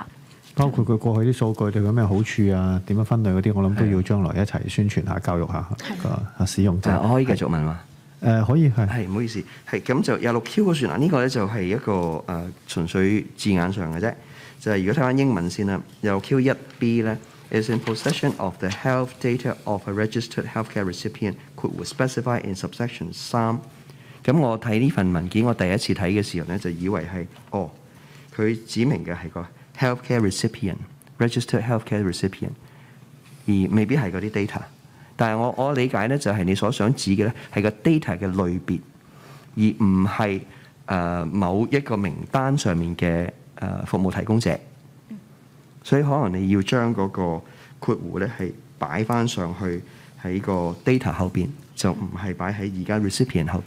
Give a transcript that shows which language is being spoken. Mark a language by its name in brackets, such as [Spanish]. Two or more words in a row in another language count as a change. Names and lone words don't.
[Cantonese] 包括佢過去啲數據對佢咩好處啊，點樣分類嗰啲，我諗都要將來一齊宣傳下、教育下個使用者。我可以繼續問嘛？可以係唔好意思，係咁就廿六 Q 嗰算啦。呢個咧就係一個純粹字眼上嘅啫。就係如果睇翻英文先啦，廿六 Q 1B 咧 [English] is in possession of the health data of a registered healthcare recipient could specify in subsection 3。 [Cantonese] 咁我睇呢份文件，我第一次睇嘅時候咧，就以為係佢指明嘅係個 [English] healthcare recipient， registered healthcare recipient， [Cantonese] 而未必係嗰啲 data。但係我理解咧，就係你所想指嘅咧係個 data 嘅類別，而唔係某一個名單上面嘅服務提供者，所以可能你要將嗰個括弧咧係擺翻上去喺個 data 後邊，就唔係擺喺而家 recipient 後邊。